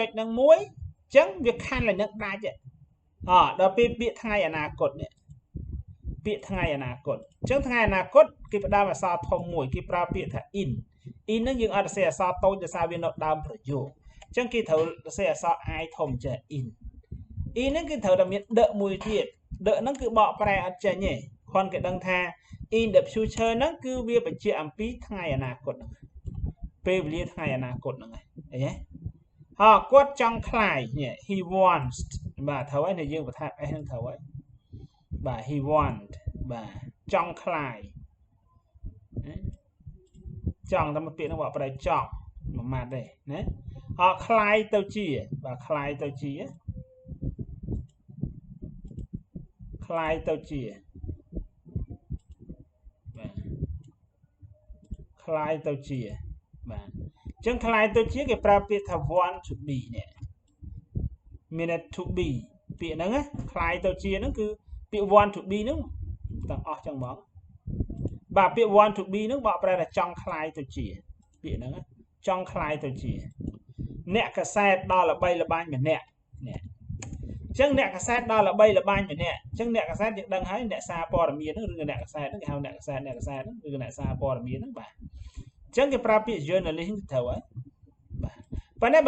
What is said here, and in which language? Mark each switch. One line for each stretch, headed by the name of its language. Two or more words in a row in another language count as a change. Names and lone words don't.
Khmer: ចហ្នឹងមួយអញ្ចឹងវាខណ្ឌឡើងនឹងដាច់ដល់ពេលពាក្យថ្ងៃអនាគតនេះពាក្យថ្ងៃអនាគតអញ្ចឹងថ្ងៃអនាគតគេផ្ដើម អក្សរធំមួយគេប្រើពាក្យថា in ហ្នឹងយើងអត់សរសេរអក្សរតូចដោយសារវានៅដើមប្រយោគអញ្ចឹងគេត្រូវសរសេរអក្សរ i ធំចេះ in ហ្នឹងគឺត្រូវតែមានដកមួយទៀតដកហ្នឹងគឺបកប្រែអត់ចេញទេគ្រាន់គេដឹងថា
English: in the future
Khmer: ហ្នឹងគឺវាបញ្ជាក់អំពីថ្ងៃអនាគតហ្នឹងពេលវេលាថ្ងៃអនាគតហ្នឹងឃើញទេគាត់ចង់ខ្លាយ
English: he wants
Khmer: បាទត្រូវហើយយើងបន្ថែម s ហ្នឹងត្រូវហើយបាទ
English: he want
Khmer: បាទចង់ខ្លាយ ចង់តែមកពាក្យហ្នឹងបកប្រែចង់មួយម៉ាត់ទេណាខ្លាយទៅជាបាទខ្លាយទៅជាខ្លាយទៅជាបាទខ្លាយទៅជាបាទអញ្ចឹងខ្លាយទៅជាគេប្រើពាក្យថា
English: want to be
Khmer: នេះមាន
English: to be
Khmer: ពាក្យហ្នឹងណាខ្លាយទៅជាហ្នឹងគឺពាក្យ
English: want to be
Khmer: ហ្នឹង ទាំងអស់ចឹងបងបាទពាក្យ
English: want to be
Khmer: ហ្នឹងបកប្រែថាចង់ខ្លាយទៅជាពាក្យហ្នឹងចង់ខ្លាយទៅជាអ្នកកសែតដល់ល្បីល្បាញម្នាក់នេះអញ្ចឹងអ្នកកសែតដល់ល្បីល្បាញម្នាក់អញ្ចឹងអ្នកកសែត យើងដឹងហើយអ្នកសារព័ត៌មានហ្នឹងឬក៏អ្នកកសែតហ្នឹងគេហៅអ្នកកសែតហ្នឹងឬក៏អ្នកសារព័ត៌មានហ្នឹងបាទអញ្ចឹងគេប្រើពាក្យ journalist ទៅហើយបាទប៉ុន្តែបើ